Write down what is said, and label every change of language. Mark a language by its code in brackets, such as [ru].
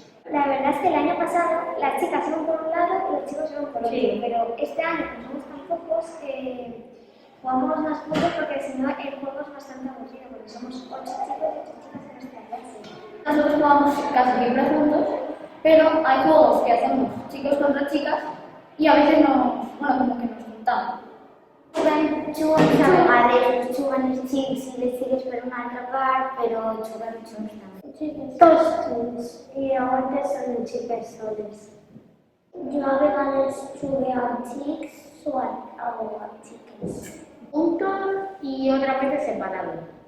[es] La verdad es que el año pasado las chicas iban por un lado y los chicos iban por otro, pero este año como somos tan pocos jugamos más juntos porque si no el juego es bastante aburrido, porque somos 8 chicos y 8 chicas en nuestra clase. Nosotros jugamos casi siempre juntos, pero hay juegos que hacemos chicos contra chicas y a veces como que nos juntamos. Juegan [ca] Juguen a vegades, juguen els xics i les xiques per una altra part, però juguen junts també. Tots junts, i llavors són xiques soles. Jo a vegades jugué amb xics o amb xiques. [es] Juntos y otras veces separados.